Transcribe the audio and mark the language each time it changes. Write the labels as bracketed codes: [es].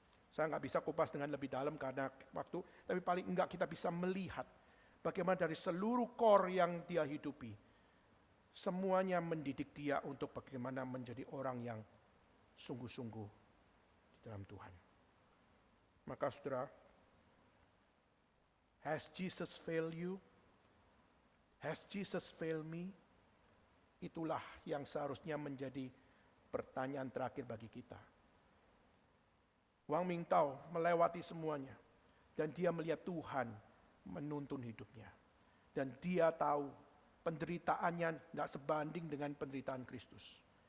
[id] Saya nggak bisa kupas dengan lebih dalam karena waktu, tapi paling enggak kita bisa melihat bagaimana dari seluruh core yang dia hidupi, semuanya mendidik dia untuk bagaimana menjadi orang yang sungguh-sungguh di dalam Tuhan. Maka saudara, [en] has Jesus failed you? Has Jesus failed me? [id] Itulah yang seharusnya menjadi pertanyaan terakhir bagi kita. Wang Mingtao melewati semuanya. Dan dia melihat Tuhan menuntun hidupnya. Dan dia tahu penderitaannya tidak sebanding dengan penderitaan Kristus.